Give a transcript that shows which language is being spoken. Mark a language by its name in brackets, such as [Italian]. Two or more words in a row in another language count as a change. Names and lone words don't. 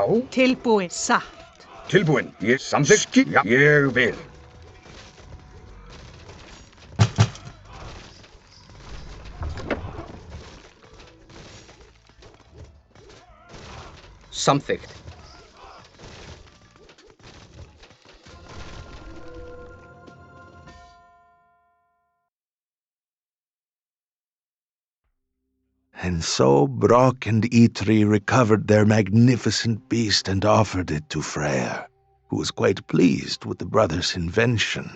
[Icelandic] Tilbúin. Satt. Tilbúin. Ég samþykkt. Já. Ég vil. Samþykkt. [English] And so Brock and Eitri recovered their magnificent beast and offered it to Freyr, who was quite pleased with the brothers' invention.